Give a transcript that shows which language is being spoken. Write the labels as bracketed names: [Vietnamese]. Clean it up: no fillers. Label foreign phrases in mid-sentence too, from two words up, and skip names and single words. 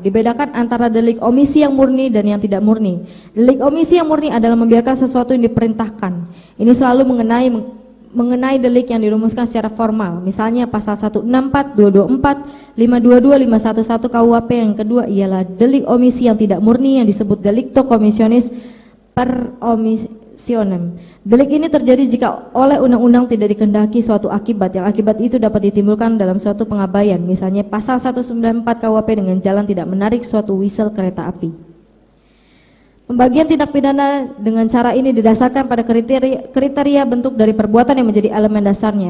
[Indonesian] Dibedakan antara delik omisi yang murni dan yang tidak murni. Delik omisi yang murni adalah membiarkan sesuatu yang diperintahkan. Ini selalu mengenai delik yang dirumuskan secara formal, misalnya pasal 164, 224, 522, 511 KUHP. Yang kedua ialah delik omisi yang tidak murni yang disebut [Latin] delicto commissionis per omissionem. [Indonesian] Delik ini terjadi jika oleh undang-undang tidak dikehendaki suatu akibat, yang akibat itu dapat ditimbulkan dalam suatu pengabaian, misalnya pasal 194 KUHP dengan jalan tidak menarik suatu whistle kereta api. Pembagian tindak pidana dengan cara ini didasarkan pada kriteria bentuk dari perbuatan yang menjadi elemen dasarnya.